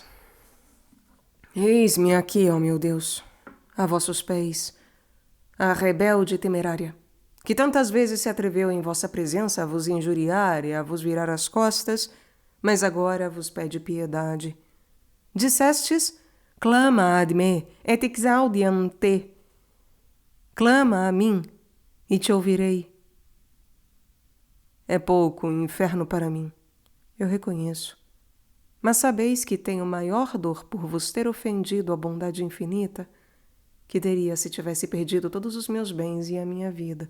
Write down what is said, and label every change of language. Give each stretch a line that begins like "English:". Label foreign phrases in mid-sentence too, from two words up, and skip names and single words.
Portuguese: Eis-me aqui, ó meu Deus, a vossos pés, a rebelde e temerária, que tantas vezes se atreveu em vossa presença a vos injuriar e a vos virar as costas, mas agora vos pede piedade.
Latin: Dissestes, clama ad me, et exaudiam te.
Portuguese: Clama a mim, e te ouvirei. É pouco o inferno para mim, eu reconheço. Mas sabeis que tenho maior dor por vos ter ofendido a bondade infinita que teria se tivesse perdido todos os meus bens e a minha vida.